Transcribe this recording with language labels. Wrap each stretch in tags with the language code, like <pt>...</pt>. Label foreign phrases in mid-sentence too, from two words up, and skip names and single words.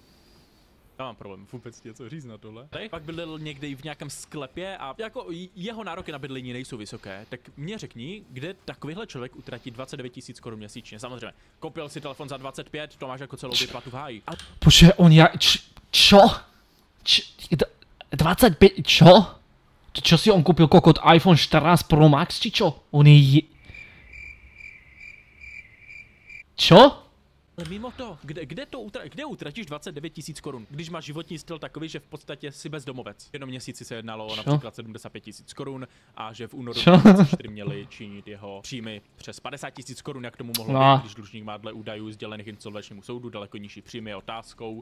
<cs>Já mám problém vůbec něco říct na tohle. Pak bydlel někde v nějakém sklepě a jako jeho nároky na bydlení nejsou vysoké, tak mě řekni, kde takovýhle člověk utratí 29 000 korun měsíčně. Samozřejmě, koupil si telefon za 25, to máš jako celou výplatu v háji.</cs> <sk>Bože, on čo? 25, čo? Čo si on kúpil kokot iPhone 14 Pro Max, či čo? On je... Čo?</sk> <cs>Ale mimo to, kde utratíš 29 000 korun, když máš životní styl takový, že v podstatě si bezdomovec. Jenom měsíci se jednalo o například 75 000 korun a že v únoru 2024 měli činit jeho příjmy přes 50 000 korun, jak tomu mohlo být, když dlužník má dle údajů sdělených insolvenčnímu soudu daleko nižší příjmy je otázkou.</cs>